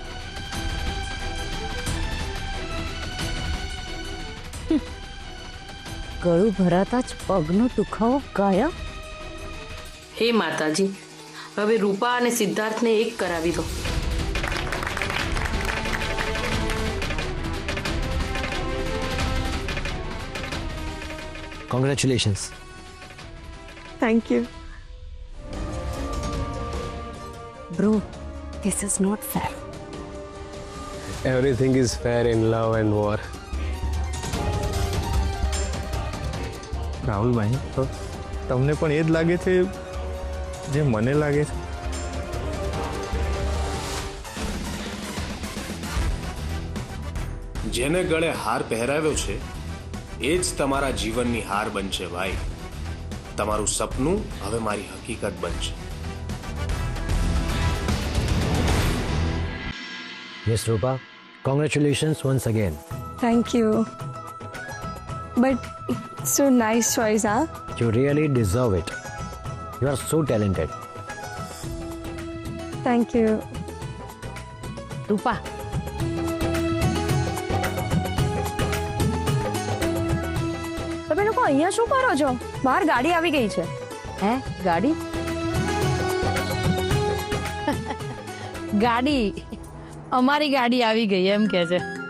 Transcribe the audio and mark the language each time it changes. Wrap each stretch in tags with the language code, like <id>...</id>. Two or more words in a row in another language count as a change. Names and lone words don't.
<gu>ગળું ભરાતા જ પગનો દુખાવો ગાયબ. હે માતાજી, હવે રૂપા અને સિદ્ધાર્થને એક કરાવી દો. કોંગ્રેચ્યુલેશન્સ.</gu> <en>Thank you. Bro, this is not fair. everything is fair in love and war.</en> <gu>રાહુલભાઈ, તો તમને પણ એ જ લાગે છે જે મને લાગે છે? જેને ગળે હાર પહેરાવ્યો છે એ જ તમારા જીવનની હાર બનશે ભાઈ. તમારું સપનું હવે મારી હકીકત બનશે.</gu> <en>Yes, Rupa. Congratulations once again. Thank you. But it's so nice choice, huh? You really deserve it. You are so talented. Thank you.</en> <gu>રૂપા, તમે લોકો અહીંયા શું કરો છો? બહાર ગાડી આવી ગઈ છે. હે ગાડી? ગાડી, અમારી ગાડી આવી ગઈ એમ કે છે.</gu>